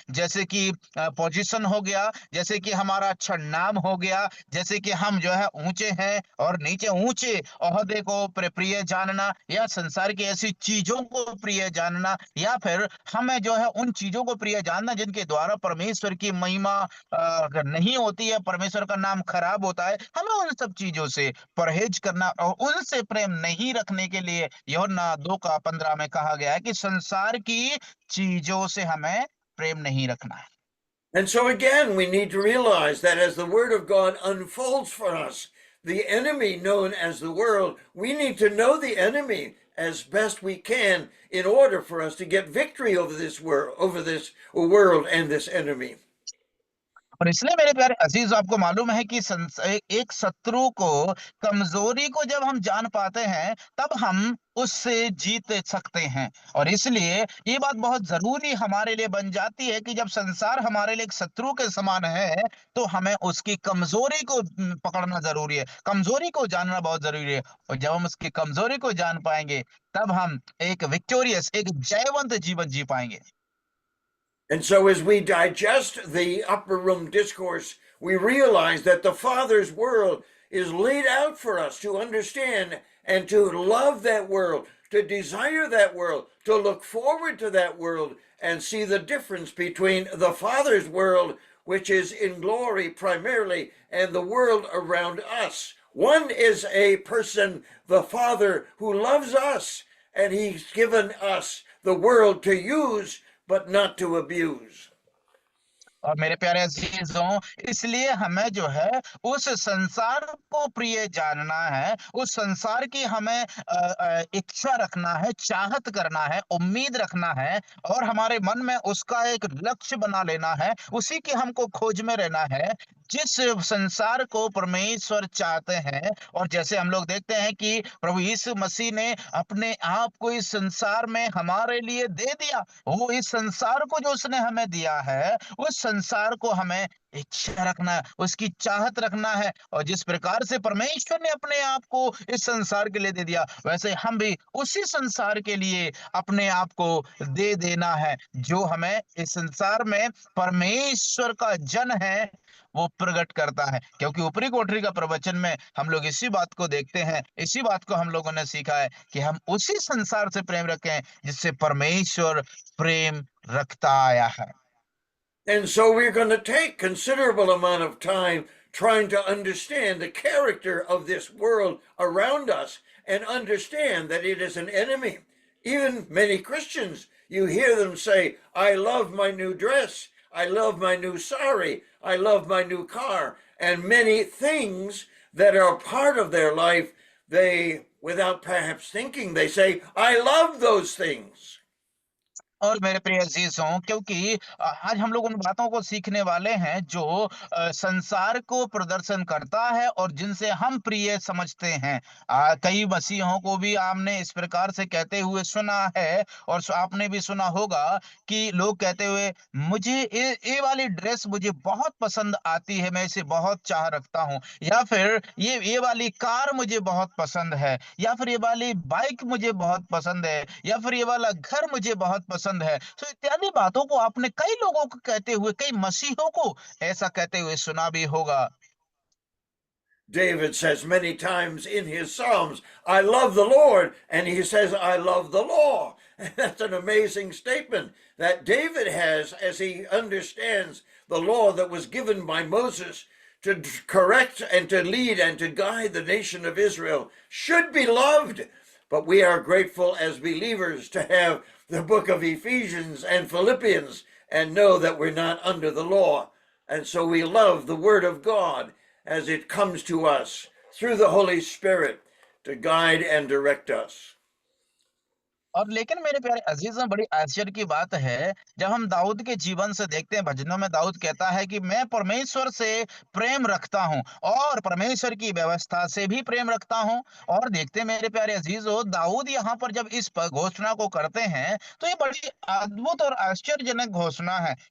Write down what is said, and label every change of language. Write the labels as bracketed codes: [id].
[hi] जैसे कि पोजीशन हो गया, जैसे कि हमारा अच्छा नाम हो गया, जैसे कि हम जो है ऊंचे हैं और नीचे ऊंचे ओहदे को प्रिय जानना, या संसार की ऐसी चीजों को प्रिय जानना, या फिर हमें जो है उन चीजों को प्रिय जानना जिनके द्वारा परमेश्वर की महिमा अगर नहीं होती है, परमेश्वर का नाम खराब होता है, हमें उन सब चीजों से परहेज करना और उनसे प्रेम नहीं रखने के लिए यूहन्ना 2:15 में कहा गया है कि संसार की चीजों से हमें प्रेम नहीं रखना है। [en] And so again, we need to realize that as the Word of God unfolds for us, the enemy known as the world, we need to know the enemy as best we can in order for us to get victory over this world and this enemy. [hi] और इसलिए मेरे प्यारे अजीज, आपको मालूम है कि एक शत्रु को, कमजोरी को जब हम जान पाते हैं तब हम उससे जीत सकते हैं। और इसलिए ये बात बहुत जरूरी हमारे लिए बन जाती है कि जब संसार हमारे लिए एक शत्रु के समान है तो हमें उसकी कमजोरी को पकड़ना जरूरी है, कमजोरी को जानना बहुत जरूरी है। और जब हम उसकी कमजोरी को जान पाएंगे तब हम एक विक्टोरियस, एक जयवंत जीवन जी पाएंगे। [en] And so, as we digest the upper room discourse, we realize that the Father's world is laid out for us to understand and to love that world, to desire that world, to look forward to that world, and see the difference between the Father's world, which is in glory primarily, and the world around us. One is a person, the Father, who loves us, and He's given us the world to use but not to abuse. [hi] और मेरे प्यारे अजीजों, इसलिए हमें जो है उस संसार को प्रिय जानना है, उस संसार की हमें इच्छा रखना है, चाहत करना है, उम्मीद रखना है और हमारे मन में उसका एक लक्ष्य बना लेना है, उसी की हमको खोज में रहना है, जिस संसार को परमेश्वर चाहते हैं। और जैसे हम लोग देखते हैं कि प्रभु यीशु मसीह ने अपने आप को इस संसार में हमारे लिए दे दिया, वो इस संसार को जो उसने हमें दिया है, उस संसार को हमें इच्छा रखना है, उसकी चाहत रखना है। और जिस प्रकार से परमेश्वर ने अपने आप को इस संसार के लिए दे दिया, वैसे हम भी उसी संसार के लिए अपने आप को दे देना है, जो हमें इस संसार में परमेश्वर का जन है वो प्रकट करता है। क्योंकि ऊपरी कोठरी का प्रवचन में हम लोग इसी बात को देखते हैं, इसी बात को हम लोगों ने सीखा है कि हम उसी संसार से प्रेम रखें जिससे परमेश्वर प्रेम रखता आया है। [en] And so we're going to take considerable amount of time trying to understand the character of this world around us and understand that it is an enemy. Even many Christians, you hear them say, I love my new dress, I love my new sari, I love my new car, and many things that are part of their life, they, without perhaps thinking, they say, I love those things. [hi] और मेरे प्रिय अजीजों, क्योंकि आज हम लोग उन बातों को सीखने वाले हैं जो संसार को प्रदर्शन करता है और जिनसे हम प्रिय समझते हैं। कई मसीहों को भी आपने इस प्रकार से कहते हुए सुना है और आपने भी सुना होगा कि लोग कहते हुए, मुझे ये वाली ड्रेस मुझे बहुत पसंद आती है, मैं इसे बहुत चाह रखता हूँ, या फिर ये वाली कार मुझे बहुत पसंद है, या फिर ये वाली बाइक मुझे बहुत पसंद है, या फिर ये वाला घर मुझे बहुत पसंद है। तो इत्यादि बातों को आपने कई लोगों को कहते हुए, कई मसीहों को ऐसा कहते हुए सुना भी होगा। [en] David says many times in his Psalms, I love the Lord, and he says, I love the law. And that's an amazing statement that David has as he understands the law that was given by Moses to correct and to lead and to guide the nation of Israel should be loved. But we are grateful as believers to have the book of Ephesians and Philippians and know that we're not under the law. And so we love the Word of God as it comes to us through the Holy Spirit to guide and direct us. [hi] और लेकिन मेरे प्यारे अजीजों, बड़ी आश्चर्य की बात है, जब हम दाऊद के जीवन से देखते हैं, भजनों में दाऊद कहता है कि मैं परमेश्वर से प्रेम रखता हूं और परमेश्वर की व्यवस्था से भी प्रेम रखता हूं। और देखते हैं मेरे प्यारे अजीजों, दाऊद यहाँ पर जब इस घोषणा को करते हैं, तो ये बड़ी अद्भुत और आश्चर्यजनक घोषणा है।